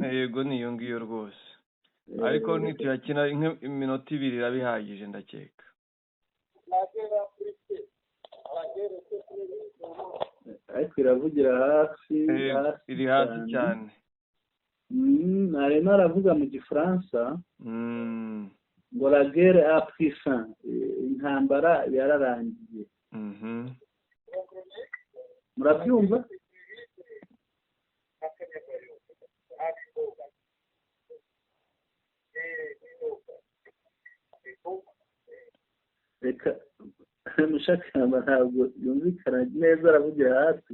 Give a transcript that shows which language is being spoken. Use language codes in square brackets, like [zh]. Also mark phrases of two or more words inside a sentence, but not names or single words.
[rw] yego niyo ngiyo rwose ariko nituyakina iminota 2 irabihagije ndakeka ariko iravugira hasi iri hasi cyane arimo aravuga mu gifaransa ngo [fr] la guerre a pris fin [rw] intambara yararangiye murabyumva reka mushakamba ntabwo yumvikana neza aravugira hasi